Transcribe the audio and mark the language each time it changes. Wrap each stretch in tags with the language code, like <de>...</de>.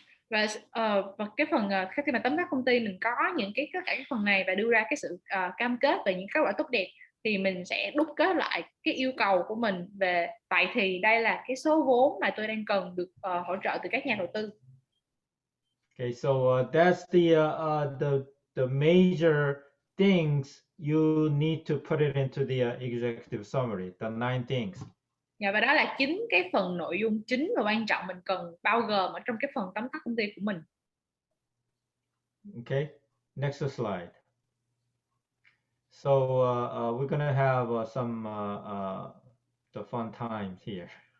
<vi>Và cái phần khi mà tóm tắt công ty mình có những tất cả các phần này và đưa ra cái sự cam kết về những kết quả tốt đẹp, thì mình sẽ đúc kết lại cái yêu cầu của mình về vậy thì đây là cái số vốn mà tôi đang cần được hỗ trợ từ các nhà đầu tư.</vi> <en>Okay, so that's the major things you need to put it into the executive summary, the 9 things.</en> <vi>Và đó là chính cái phần nội dung chính và quan trọng mình cần bao gồm ở trong cái phần tóm tắt công ty của mình.</vi> <en>Okay, next slide. So we're gonna have some the fun times here.</en>